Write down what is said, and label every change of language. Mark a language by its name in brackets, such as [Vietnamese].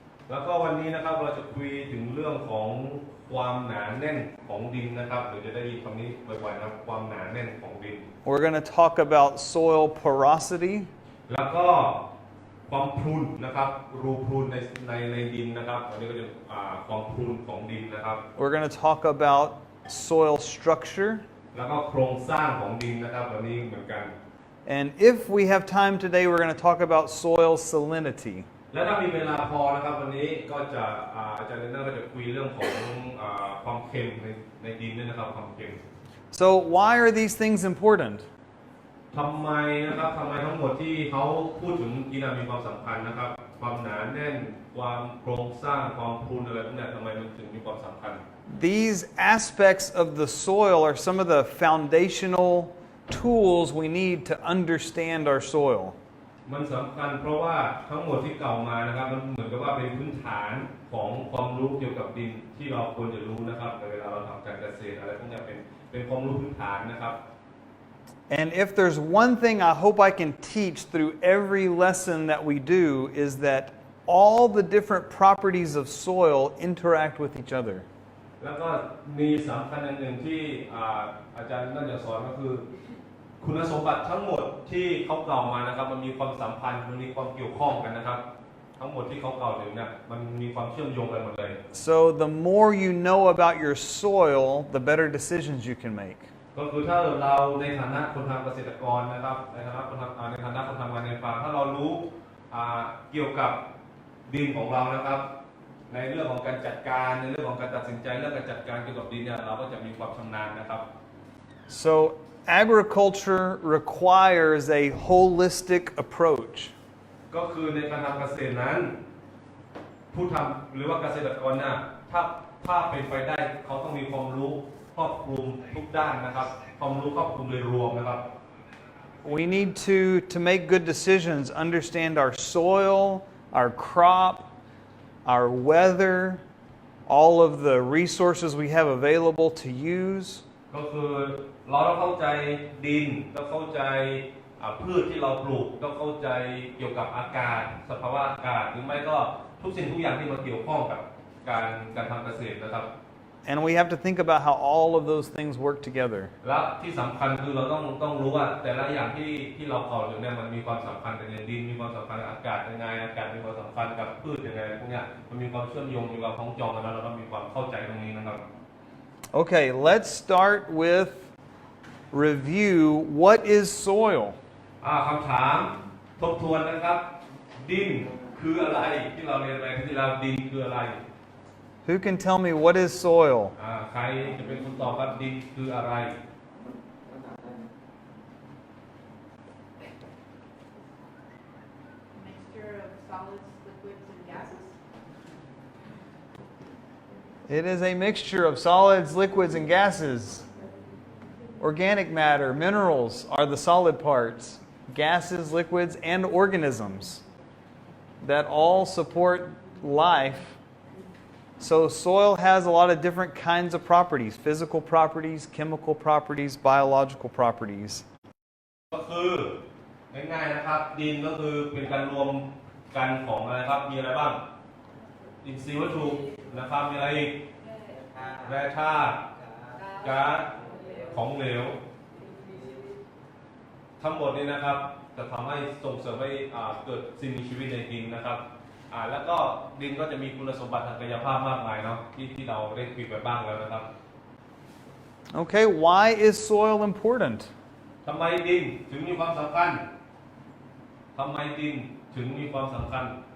[Thai] แล้วก็วันนี้นะครับเราจะคุยถึงเรื่องของความหนาแน่นของดินนะครับเดี๋ยวจะได้ยินคำนี้บ่อยๆนะครับความหนาแน่นของดิน [English] We're going to talk about soil porosity. [Thai] แล้วก็ความพรุนนะครับรูพรุนในดินนะครับวันนี้ก็จะความพรุนของดินนะครับ [English] We're going to talk about soil structure. [Thai] แล้วก็โครงสร้างของดินนะครับวันนี้เหมือนกัน [English] And if we have time today, we're going to talk about soil salinity. [Thai] และถ้ามีเวลาพอนะครับวันนี้ก็จะอาจารย์เลนเนอร์ก็จะคุยเรื่องของความเค็มในดินด้วยนะครับความเค็ม [English] So why are these things important? [Thai] ทำไมนะครับทำไมทั้งหมดที่เขาพูดถึงดินมีความสำคัญนะครับความหนาแน่นความโครงสร้างความพูนอะไรพวกนี้ทำไมมันถึงมีความสำคัญ [English] These aspects of the soil are some of the foundational tools we need to understand our soil. [Thai] มันสำคัญเพราะว่าทั้งหมดที่กล่าวมานะครับมันเหมือนกับว่าเป็นพื้นฐานของความรู้เกี่ยวกับดินที่เราควรจะรู้นะครับในเวลาเราทำการเกษตรอะไรพวกนี้เป็นความรู้พื้นฐานนะครับ [English] And if there's one thing I hope I can teach through every lesson that we do is that all the different properties of soil interact with each other. [Thai] แล้วก็มีสำคัญอันหนึ่งที่อาจารย์น่าจะสอนก็คือคุณสมบัติทั้งหมดที่เขากล่าวมานะครับมันมีความสัมพันธ์มันมีความเกี่ยวข้องกันนะครับทั้งหมดที่เขากล่าวถึงเนี่ยมันมีความเชื่อมโยงกันหมดเลย [English] So the more you know about your soil, the better decisions you can make. [Thai] ก็คือถ้าเราในฐานะคนทำเกษตรกรนะครับในฐานะคนทำงานในฟาร์มถ้าเรารู้เกี่ยวกับดินของเรานะครับในเรื่องของการจัดการในเรื่องของการตัดสินใจเรื่องการจัดการเกี่ยวกับดินเนี่ยเราก็จะมีความชำนาญนะครับ [English] So agriculture requires a holistic approach. [Thai] ก็คือในการทำเกษตรนั้นผู้ทำหรือว่าเกษตรกรเนี่ยถ้าเป็นไปได้เขาต้องมีความรู้ครอบคลุมทุกด้านนะครับความรู้ครอบคลุมโดยรวมนะครับ [English] We need to make good decisions, understand our soil, our crop, our weather, all of the resources we have available to use. [Thai] ก็คือเราต้องเข้าใจดินต้องเข้าใจพืชที่เราปลูกต้องเข้าใจเกี่ยวกับอากาศสภาวะอากาศหรือไม่ก็ทุกสิ่งทุกอย่างที่มาเกี่ยวข้องกับการทำเกษตรนะครับ [English] And we have to think about how all of those things work together. [Thai] และที่สำคัญคือเราต้องรู้ว่าแต่ละอย่างที่เรากล่าวถึงเนี่ยมันมีความสัมพันธ์กันอย่างดินมีความสัมพันธ์กับอากาศยังไงอากาศมีความสัมพันธ์กับพืชยังไงพวกเนี้ยมันมีความเชื่อมโยงมีความคล้องจองกันแล้วเราต้องมีความเข้าใจตรงนี้นะครับ [English] Okay, let's start with review. What is soil? [Thai] คำถามทบทวนนะครับดินคืออะไรที่เราเรียนไปที่เราดินคืออะไร [English] Who can tell me what is soil? [Thai] ใครจะเป็นคนตอบครับดินคืออะไร [English] Mixture of solids, liquids, and gases. It is a mixture of solids, liquids, and gases. Organic matter, minerals are the solid parts. Gases, liquids, and organisms that all support life. So soil has a lot of different kinds of properties, physical properties, chemical properties, biological properties. [Thai] ก็คือง่ายๆนะครับดินก็คือเป็นการรวมกันของอะไรครับมีอะไรบ้างอินทรีย์วัตถุนะครับมีอะไรอีกแร่ธาตุก๊าซของเหลวทั้งหมดนี้นะครับจะทำให้ส่งเสริมให้เกิดสิ่งมีชีวิตในดินนะครับแล้วก็ดินก็จะมีคุณสมบัติทางกายภาพมากมายเนาะที่เราได้คุยไปบ้างแล้วนะครับ [English] Okay, why is soil important? [Thai] ทำไมดินถึงมีความสำคัญทำไมดินถึงมีความสำคัญ